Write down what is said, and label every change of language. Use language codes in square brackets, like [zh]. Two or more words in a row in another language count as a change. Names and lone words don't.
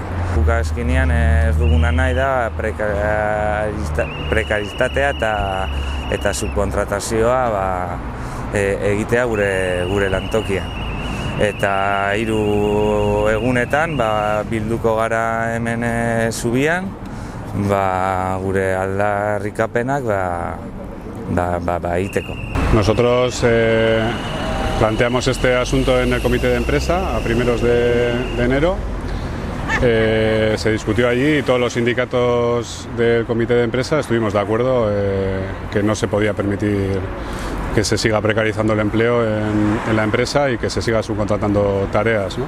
[eu] Guk azkenean ez duguna nahi da prekaritatea eta subkontratazioa egitea gure lantokian. Eta 3 egunetan bilduko gara hemen zubian, gure aldarrikapenak egiteko. [es] Nosotros planteamos este asunto en el comité de empresa a primeros de enero. Se discutió allí y todos los sindicatos del comité de empresa estuvimos de acuerdo que no se podía permitir que se siga precarizando el empleo en la empresa y que se siga subcontratando tareas, ¿no?